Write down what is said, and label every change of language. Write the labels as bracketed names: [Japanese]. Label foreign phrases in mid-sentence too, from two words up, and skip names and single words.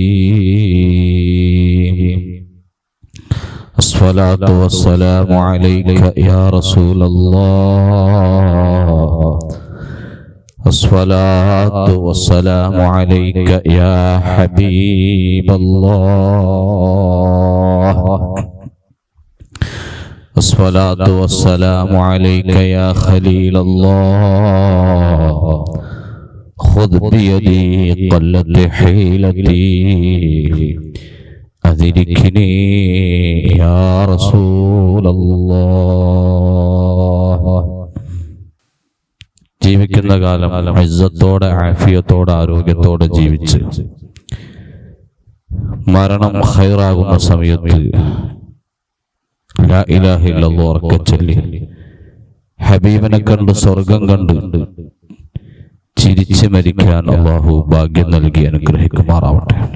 [Arabic] الصلاة والسلام عليك يا رسول الله، الصلاة والسلام عليك يا حبيب الله، الصلاة والسلام عليك يا خليل الله. خذ بيدي قلت حيلتي، أدركني يا رسول الله. [Malayalam] ജീവിക്കുന്ന കാലം ഇസ്സത്തോടെ ആഫിയത്തോടെ ആരോഗ്യത്തോടെ ജീവിച്ച് മരണം ഖൈറാകുന്ന സമയത്ത് [Arabic] لا إله إلا الله [Malayalam] ഉറക്കെ ചൊല്ലി ഹബീബിനെ കണ്ട് സ്വർഗം കണ്ട് ചിരിച്ച് മരിക്കാൻ അല്ലാഹു ഭാഗ്യം നൽകി അനുഗ്രഹിക്കുമാറാവട്ടെ.